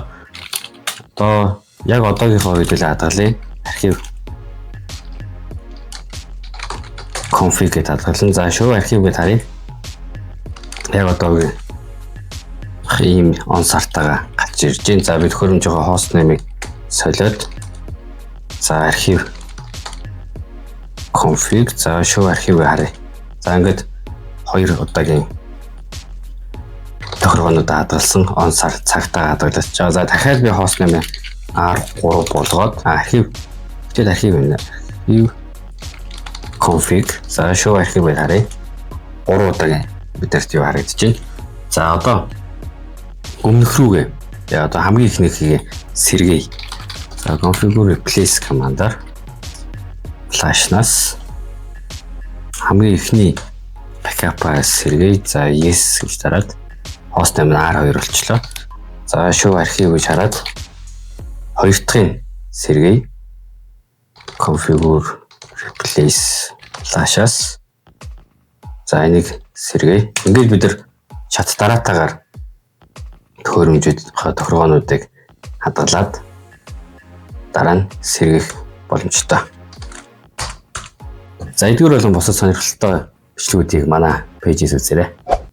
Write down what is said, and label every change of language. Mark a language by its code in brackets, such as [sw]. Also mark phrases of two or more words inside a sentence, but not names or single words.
[mn] Одоо яг одоогийнхоо хэдүүлээ хадгалъя. Архив config гэдэг хадгалсан. За show архив гэж харъя. Яг одоогийн ийм on sart-ага гарч ирж байна. За бид хөрөмжийнхөө [en] host name- [mn] ийг солиод за архив config за show архив харъя. За ингээд 2 удаагийн тохиогоонуудаа хадгалсан on sart цагтаа хадгалж байгаа. За дахиад би [en] host name [mn] R3 болгоод архив тэгээд архив байна. [en] Archive config [mn] за show архив харъя. 3 удаагийн бидэрт юу харагдаж байна. За одоо өмнөх рүүгээ яа одоо хамгийн ихнийхээ сэргээе. За [en] configure replace [mn] командаар flash-наас хамгийн ихний backup-аас сэргээе. За yes гэж дараад [en] host name [mn] R2 болчлоо. За show архив гэж хараад хоёр дахьын сэргээе. [en] Configure replace [mn] flash-аас за энийг сэргээе. Ингээд бид нар чат дараатаагаар төхөөрөмжүүд тохиогоонуудыг хадгалаад дараа нь сэргэх боломжтой. За эдгээр болон бусад сонирхолтой бичлэгүүдийг манай пэйжээс үзээрэй.